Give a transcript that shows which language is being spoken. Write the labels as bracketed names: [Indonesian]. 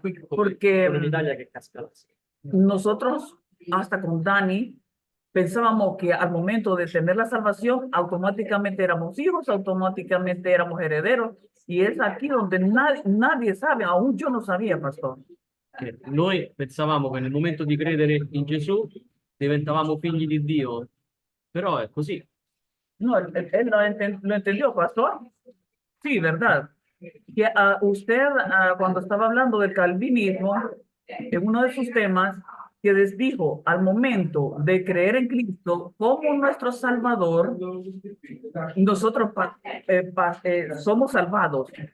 [Spanish] Porque [Italian] En Italia che casca l'asino. [Spanish] nosotros, hasta con Dani, pensábamos que al momento de tener la salvación, automáticamente éramos hijos, automáticamente éramos herederos. Y es aquí donde nadie sabe, aún yo no sabía, pastor. [Italian] Che noi pensavamo che nel momento di credere in Gesù diventavamo figli di Dio, però è così. [Spanish] No, él lo entendió, pastor. Sí, ¿verdad? Que usted, cuando estaba hablando del calvinismo, en uno de sus temas, que les dijo, al momento de creer en Cristo como nuestro Salvador, nosotros somos salvados.